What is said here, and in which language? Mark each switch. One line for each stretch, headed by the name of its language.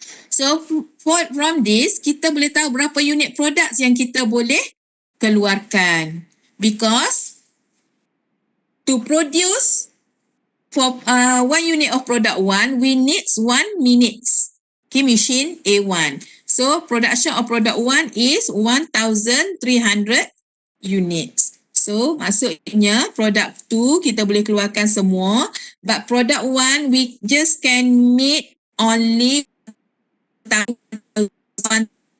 Malay: So from this, kita boleh tahu berapa unit products yang kita boleh keluarkan.
English: Because to produce for 1 unit of product 1, we need 1 minute. Okay, machine A1. So production of product 1 is 1,300 units.
Malay: So maksudnya product 2 kita boleh keluarkan semua.
English: But product 1 we just can meet only 1,300.